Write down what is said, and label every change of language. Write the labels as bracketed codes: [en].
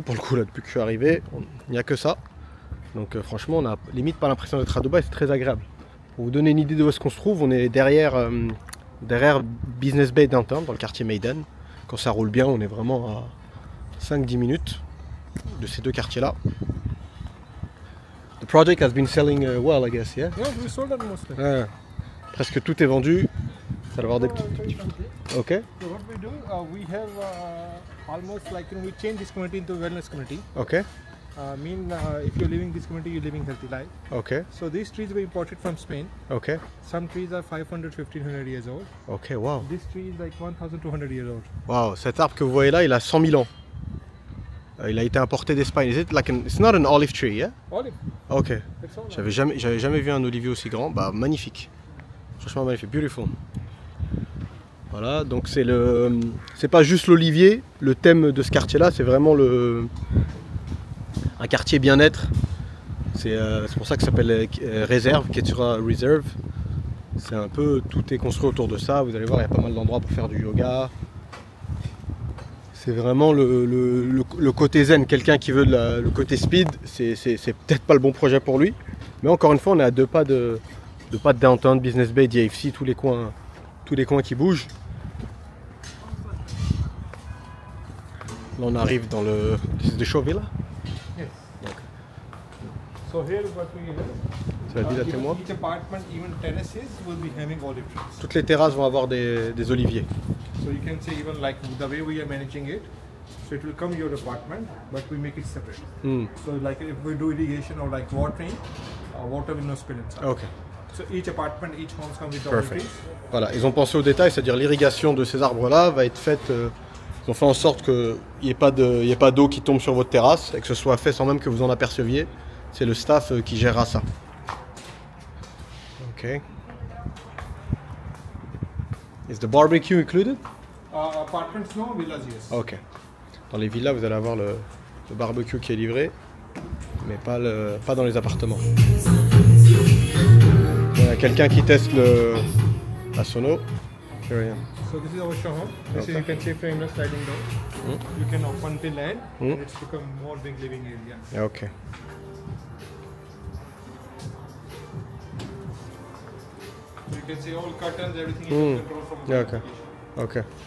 [fr] Pour le coup, là, depuis que je suis arrivé, il n'y a que ça. Donc franchement, on a limite pas l'impression d'être à Dubaï, c'est très agréable. Pour vous donner une idée de où est-ce qu'on se trouve, on est derrière Business Bay Downtown, dans le quartier Maiden. Quand ça roule bien, on est vraiment à 5-10 minutes de ces deux quartiers-là. [en] The project has been selling well, I guess, yeah? Yeah, we sold it mostly. [fr] Presque tout est vendu. Ça va avoir des petits... Ok. [en] So what we do, we have almost like we change this community into a wellness community. Ok. If you're living this community, you're living healthy life. Ok. So these trees were imported from Spain. Ok. Some trees are 500, 1500 years old. Ok, wow. This tree is like 1200 years old. [fr] Wow, cet arbre que vous voyez là, il a 100 000 ans. Il a été importé d'Espagne. [en] It's not an olive tree, yeah? Olive. Ok. It's all [fr] J'avais jamais vu un olivier aussi grand. Bah magnifique. Franchement magnifique, beautiful. Voilà, donc c'est pas juste l'olivier. Le thème de ce quartier-là, c'est vraiment un quartier bien-être. C'est pour ça que ça s'appelle Réserve, Ketura Reserve. C'est un peu, tout est construit autour de ça. Vous allez voir, il y a pas mal d'endroits pour faire du yoga. C'est vraiment le côté zen. Quelqu'un qui veut le côté speed, c'est peut-être pas le bon projet pour lui. Mais encore une fois, on est à deux pas de Downtown, Business Bay, DFC, tous les coins qui bougent. Là, on arrive dans le show villa. [en] Yes. So here what we have. [fr] C'est la villa témoin. [en] Each apartment, even terraces, will be having olive trees. [fr] Toutes les terrasses vont avoir des oliviers. [en] So you can say even like the way we are managing it, so it will come your apartment, but we make it separate. So like if we do irrigation or like watering, water will not spill inside. Ok. So each apartment, each home comes with olive trees. [fr] Voilà, ils ont pensé au détail, c'est-à-dire l'irrigation de ces arbres-là va être faite. Ils ont fait en sorte qu'il n'y ait pas d'eau qui tombe sur votre terrasse et que ce soit fait sans même que vous en aperceviez. C'est le staff qui gérera ça. Ok. [en] Is the barbecue included? Apartments no, villas yes. Ok. [fr] Dans les villas, vous allez avoir le barbecue qui est livré, mais pas dans les appartements. Il y a quelqu'un qui teste la sono. Plus rien. [en] So this is our showroom. This is, you can see frameless sliding door. You can open till end and it's become more big living area. Ok. You can see all curtains, everything is controlled from the Ok. Ok.